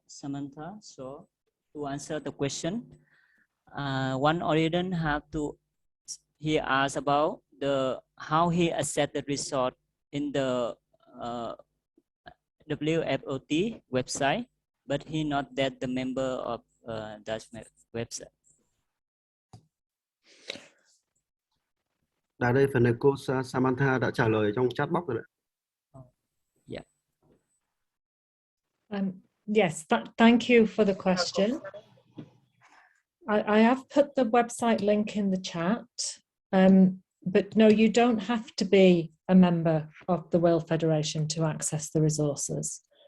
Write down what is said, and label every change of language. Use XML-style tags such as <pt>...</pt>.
<en>Samantha so to answer the question? One audience have to, he asked about how he assess the result in the WFOT website, but he not that the member of that website.</en> <vi>Tại đây phần này cô Samantha đã trả lời trong chat box rồi đấy.</vi> <en>Yeah. Yes, thank you for the question. I have put the website link in the chat, but no, you don't have to be a member of the World Federation to access the resources.</en>